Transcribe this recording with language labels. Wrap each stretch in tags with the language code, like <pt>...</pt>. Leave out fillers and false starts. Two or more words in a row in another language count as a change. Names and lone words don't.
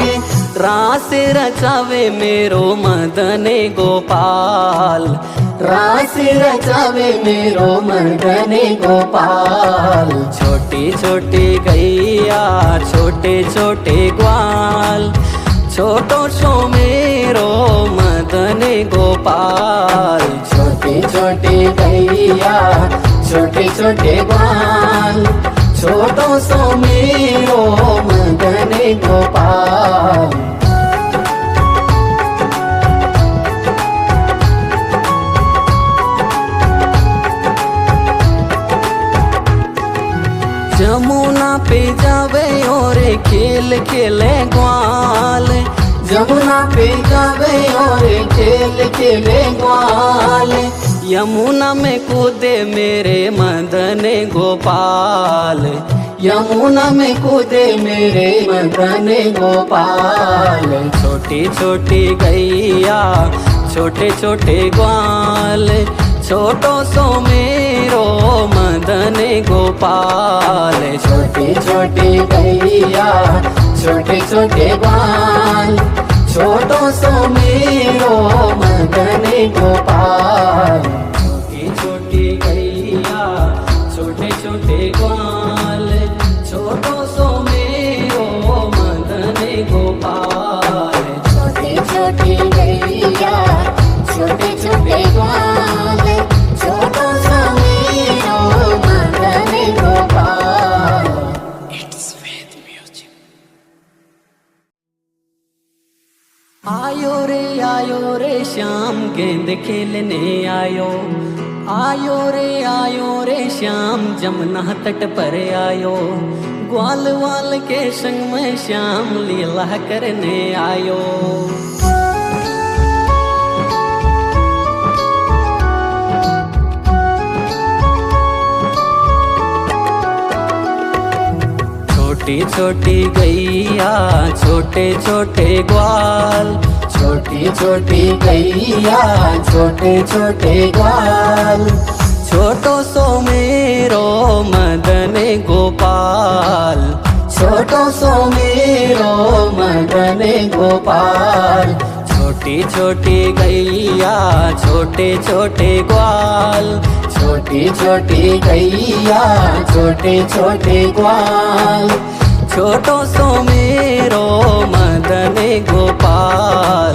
<hi>रास रचावे मेरो मदन गोपाल, रास रचावे मेरो मदन गोपाल। छोटी छोटी गैया छोटे छोटे ग्वाल, छोटो सो मेरो मदन गोपाल। छोटी छोटी गैया छोटे छोटे ग्वाल, छोटो सो मेरो मदन गोपाल। जमुना पे जावे और खेल खेले ग्वाल, जमुना पे जावे और खेल खेले ग्वाल। यमुना में कूदे मेरे मदन गोपाल, यमुना में कूदे मेरे मदन गोपाल। छोटी छोटी गैया छोटे छोटे ग्वाल, छोटो सो मेरो मदन गोपाल। छोटी छोटी गैया छोटे छोटे ग्वाल, छोटो सो मेरो मदन गोपाल। छोटी छोटी गैया छोटे छोटे ग्वाल, छोटो सो मेरो मदन गोपाल। छोटी छोटी गैया छोटे छोटे ग्वाल, छोटो सो मेरो मदन गोपाल।</hi> <en>It's Ved music.</en> <hi>आयो रे श्याम गेंद खेलने आयो, आयो रे श्याम जमुना तट पर आयो। ग्वाल वाल के संग में श्याम लीला करने आयो। छोटी छोटी गैया छोटे छोटे ग्वाल, छोटी छोटी गैया छोटे छोटे ग्वाल। छोटो सो मेरो मदन गोपाल, छोटो सो मेरो मदन गोपाल। छोटी छोटी छोटी गैया छोटे छोटे ग्वाल, छोटी छोटी गैया छोटे छोटे ग्वाल, छोटो सो मेरो मदन गोपाल,</hi>